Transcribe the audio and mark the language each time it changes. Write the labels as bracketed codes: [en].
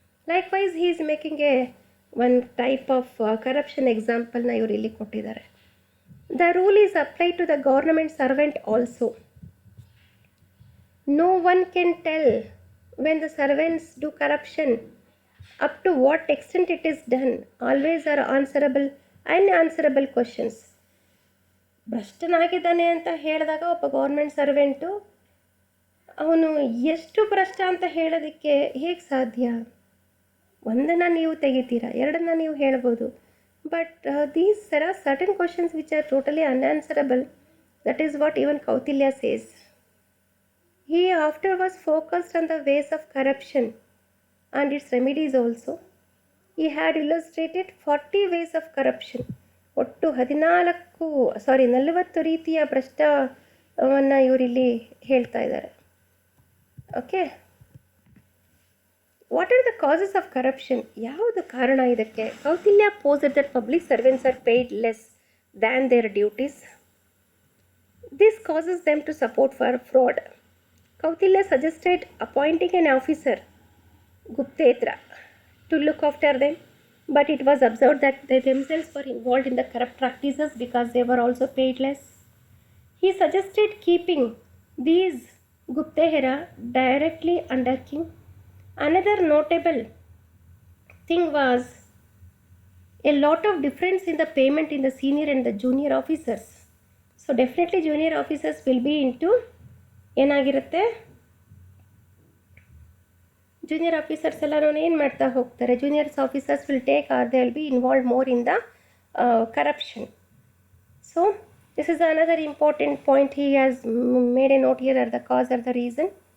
[en] likewise he is making one type of corruption ಎಕ್ಸಾಂಪಲ್ನ [kn] ಇವರು ಇಲ್ಲಿ ಕೊಟ್ಟಿದ್ದಾರೆ. [en] The rule is apply to the government servant also. No one can tell when the servants do corruption up to what extent it is done always are answerable unanswerable questions. [kn] ಭ್ರಷ್ಟನಾಗಿದ್ದಾನೆ ಅಂತ ಹೇಳಿದಾಗ ಒಬ್ಬ government servant ಅವನು ಎಷ್ಟು ಭ್ರಷ್ಟ ಅಂತ ಹೇಳೋದಕ್ಕೆ ಹೇಗೆ ಸಾಧ್ಯ? ಒಂದನ್ನು ನೀವು ತೆಗಿತೀರಾ, ಎರಡನ್ನ ನೀವು ಹೇಳ್ಬೋದು, but [en] there are certain questions which are totally unanswerable. That is what even Kautilya says. He afterwards focused on the ways of corruption and its remedies also. He had illustrated 40 ways of corruption. [kn] ಒಟ್ಟು 40 ರೀತಿಯ ಭ್ರಷ್ಟವನ್ನು ಇವರಿಲ್ಲಿ ಹೇಳ್ತಾ ಇದ್ದಾರೆ. [en] Okay, what are the causes of corruption? [kn] ಯಾವುದು ಕಾರಣ ಇದಕ್ಕೆ? [en] Kautilya posed that public servants are paid less than their duties. This causes them to support for fraud. Kautilya suggested appointing an officer, Guptetra, to look after them, but it was observed that they themselves were involved in the corrupt practices because they were also paid less. He suggested keeping these Guptehera directly under king. Another notable thing was a lot of difference in the payment in the senior and the junior officers. So definitely junior officers will be into [kn] ಏನಾಗಿರುತ್ತೆ, junior officers ಎಲ್ಲರೂ ಏನು ಮಾಡ್ತಾ ಹೋಗ್ತಾರೆ, [en] Juniors officers will take or they will be involve more in the corruption. So this is another important point. He has made a note here are the cause or the reason.